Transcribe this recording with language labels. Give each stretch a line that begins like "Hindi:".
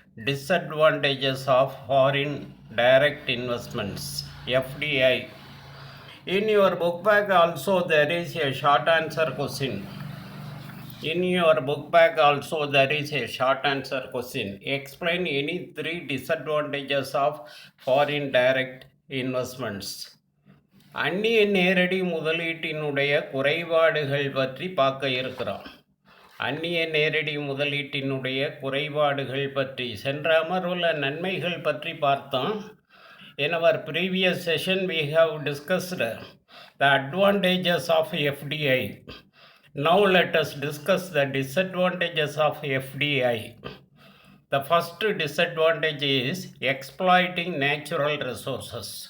English: Disadvantages of foreign direct investments, FDI. In your book bag also there is a short answer question. In your book bag also there is a short answer question. Explain any three disadvantages of foreign direct investments.
Tamil: அந்நிய நேரடி முதலீட்டினுடைய குறைபாடுகள் பற்றி பார்க்க இருக்கிறோம். அந்நிய நேரடி முதலீட்டினுடைய குறைபாடுகள் பற்றி சென்ற அமர்வுள்ள நன்மைகள் பற்றி பார்த்தோம்.
English: In our previous session we have discussed the advantages of FDI. Now let us discuss the disadvantages of FDI. The first disadvantage is exploiting natural resources.